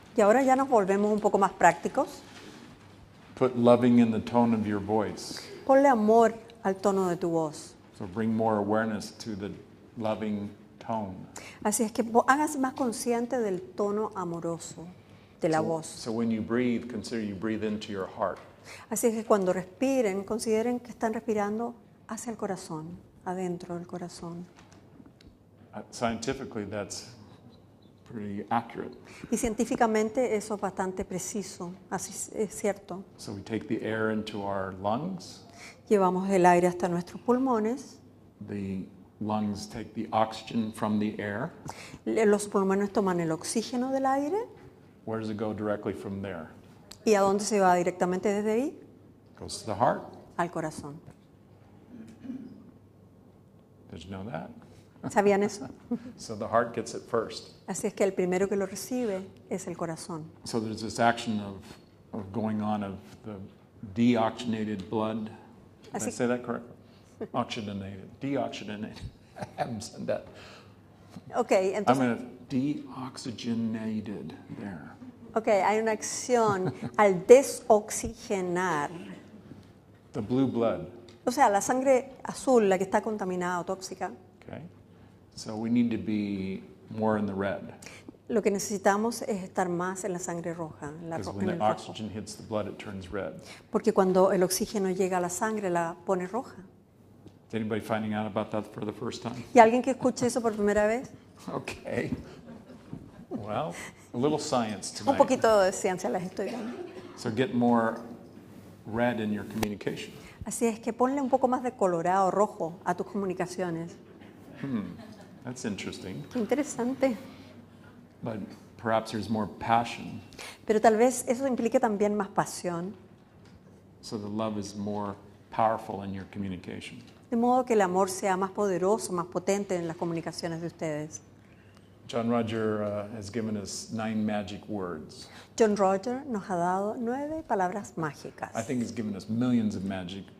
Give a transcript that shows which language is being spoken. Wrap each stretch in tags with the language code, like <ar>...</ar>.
<es>Y ahora ya nos volvemos un poco más prácticos.</es> <en>Put loving in the tone of your voice.</en> <es>Ponle amor al tono de tu voz.</es> <en>So bring more awareness to the loving tone.</en> <es>Así es que háganse más consciente del tono amoroso de la voz.</es> <en>So when you breathe, consider you breathe into your heart.</en> <es>Así es que cuando respiren, consideren que están respirando hacia el corazón, adentro del corazón.</es> <en>Scientifically, that's pretty accurate.</en> <es>Y científicamente eso es bastante preciso, así es cierto.</es> <en>So we take the air into our lungs.</en> <es>Llevamos el aire hasta nuestros pulmones.</es> <en>The lungs take the oxygen from the air.</en> <es>Los pulmones toman el oxígeno del aire.</es> <en>Where does it go directly from there?</en> <es>¿Y a dónde se va directamente desde ahí?</es> <en>It goes to the heart.</en> <es>Al corazón.</es> <en>Did you know that?</en> <es>¿Sabían eso?</es> <en>So the heart gets it first.</en> <es>Así es que el primero que lo recibe es el corazón.</es> <en>So there's this action of going on of the deoxygenated blood. Did I</en> <es>Así-</es> <en>say that correctly? Oxygenated. Deoxygenated. I haven't said that. Ok, I'm</en> <es>entonces,</es> <en>going to deoxygenated there.</en> <es>okay, hay una acción al desoxigenar.</es> <en>The blue blood.</en> <es>O sea, la sangre azul, la que está contaminada o tóxica,</es> <en>Okay. So we need to be more in the red.</en> <es>lo que necesitamos es estar más en la sangre roja,</es> <en>Because</en> <es>en</es> <en>when</en> <es>el</es> <en>the</en> <es>rojo.</es> <en>oxygen hits the blood, it turns red.</en> <es>Porque cuando el oxígeno llega a la sangre, la pone roja.</es> <en>Is anybody finding out about that for the first time?</en> <es>¿Y alguien que escuche eso por primera vez?</es> <en>Okay. Well, a little science</en> <es>Un</es> <en>tonight.</en> <es>poquito de ciencia les estoy dando.</es> <en>So get more red in your communication.</en> <es>Así es que ponle un poco más de colorado, rojo a tus comunicaciones.</es> <en>That's interesting.</en> <es>Qué interesante.</es> <en>But perhaps there's more passion,</en> <es>Pero tal vez eso implique también más pasión,</es> <en>so the love is more powerful in your communication.</en> <es>de modo que el amor sea más poderoso, más potente en las comunicaciones de ustedes.</es> <en>John Roger has given us 9 magic words.</en> <es>John Roger nos ha dado 9 palabras mágicas.</es> <en>I think he's given us millions of magic</en>